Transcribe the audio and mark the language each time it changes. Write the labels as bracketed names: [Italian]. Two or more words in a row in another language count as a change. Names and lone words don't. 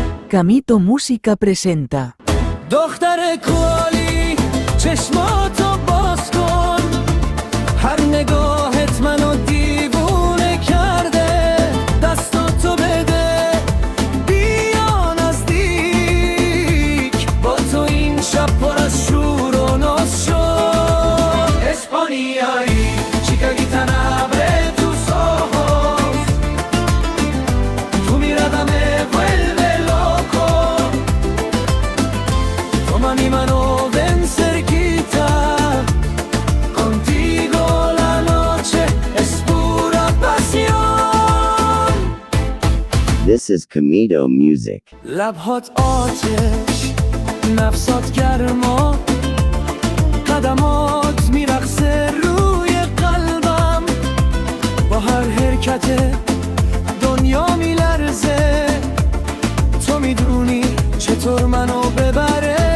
[Spanish] Camito Música presenta. [Persian] دختر کوالی چشماتو باز کن، هر نگاهت منو دیوونه کرده، دستاتو بده بیا نزدیک، با تو این شب پر از شور و ناز شد. [Spanish] اسپانیایی chica gitana abre tus ojos, tu mirada me vuelve loco, toma mi mano, ven cerquita, contigo la noche es pura pasión. [English] This is Camito Music. [Persian] لبهات آتش، نفسات گرما، قدمات میرقصه روی قلبم، با هر حرکت دنیا میلرزه، تو میدونی چطور منو ببره.